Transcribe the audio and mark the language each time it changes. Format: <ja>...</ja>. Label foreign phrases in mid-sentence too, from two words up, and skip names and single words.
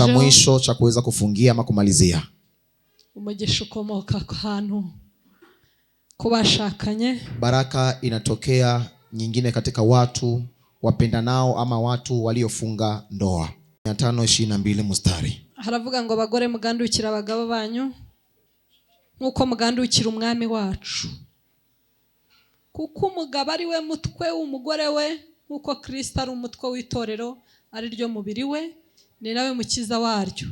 <sw>cha mwisho cha kuweza kufungia ama kumalizia,</sw> <rw>umugisha ukomoka ku hantu kubashakanye.</rw> <sw>Baraka inatokea nyingine katika watu wapendanao ama watu waliofunga ndoa. 5:22 mstari.</sw> <rw>Haravuga ngo abagore mugandukira abagabo banyu nkuko mugandukira umwami wacu, kuko umugabo ari we mutwe w'umugore we, nkuko Kristo ari umutwe w'itorero ari ryo mubiri we, ni nawe mukiza waryo.</rw>